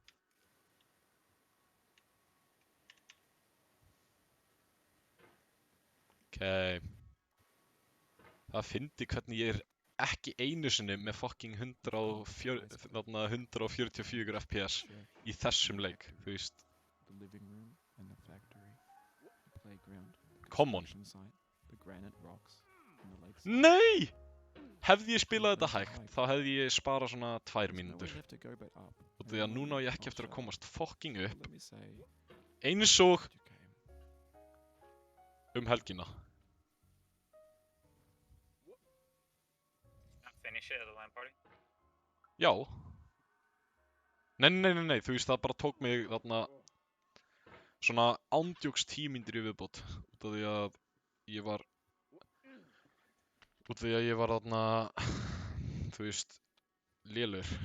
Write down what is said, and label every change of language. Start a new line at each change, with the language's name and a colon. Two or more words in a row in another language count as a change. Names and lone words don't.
Icelandic: Ok. Það fyndi hvernig ég er ekki einu sinni með fucking 144 FPS í þessum leik, þú veist.
English: The living room and the factory, the playground, the Come on. construction site, the granite rocks, and the lakeside.
Icelandic: Nei! Hefði ég spilað þetta hægt, þá hefði ég sparað svona 2
English: There's nowhere
Icelandic: mínútur.
English: left to go but up.
Icelandic: Og því að núna á ég ekki eftir að komast fucking upp,
English: Let me say,
Icelandic: eins og
English: you came.
Icelandic: helgina.
English: Finish it at the LAN party.
Icelandic: Já. Nei, þú veist það bara tók mig þarna svona ándjóks 10 mínútur í viðbót. Út af því að ég var þarna, þú veist, lélur.